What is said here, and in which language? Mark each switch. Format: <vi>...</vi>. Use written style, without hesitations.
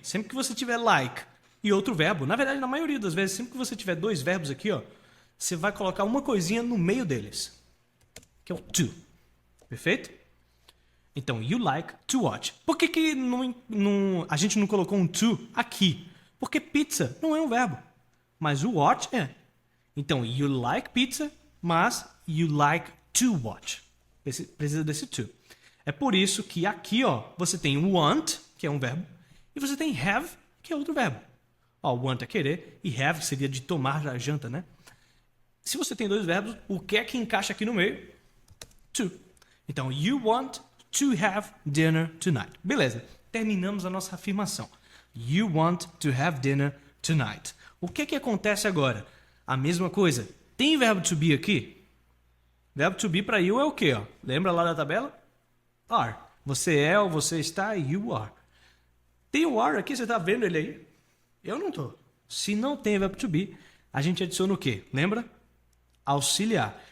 <pt>Sempre que você tiver like e outro verbo, na verdade, na maioria das vezes, sempre que você tiver dois verbos aqui, ó, você vai colocar uma coisinha no meio deles. Que é o to. Perfeito? Então,</pt> <en>you like to watch.</en> <pt>Por que a gente não colocou um to aqui? Porque pizza não é um verbo, mas o watch é.</pt> <en>Então, you like pizza, mas you like to watch.</en> <pt>Precisa desse to. É por isso que aqui, ó, você tem want, que é um verbo, e você tem have, que é outro verbo. Ó, want é querer, e have seria de tomar a janta, né? Se você tem dois verbos, o que é que encaixa aqui no meio?</pt> <en>To. Então, you want to have dinner tonight.</en> <pt>Beleza, terminamos a nossa afirmação.</pt> <en>You want to have dinner tonight.</en> <pt>O que é que acontece agora? A mesma coisa. Tem verbo to be aqui? Verbo to be para you é o quê? Ó? Lembra lá da tabela? Are. Você é ou você está,</pt> <en>you are.</en> <pt>Tem o are aqui, você está vendo ele aí? Eu não estou. Se não tem verbo to be, a gente adiciona o quê? Lembra? Auxiliar.</pt>